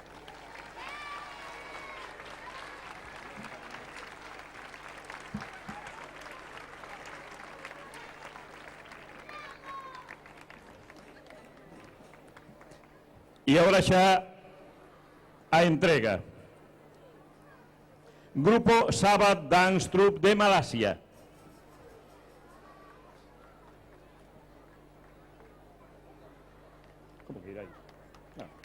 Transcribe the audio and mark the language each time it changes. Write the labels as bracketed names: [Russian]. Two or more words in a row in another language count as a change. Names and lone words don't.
[Galician] E agora xa a entrega. Grupo Sabbath Dance Troupe de Malasia. [Spanish] ¿Cómo que ir ahí? No.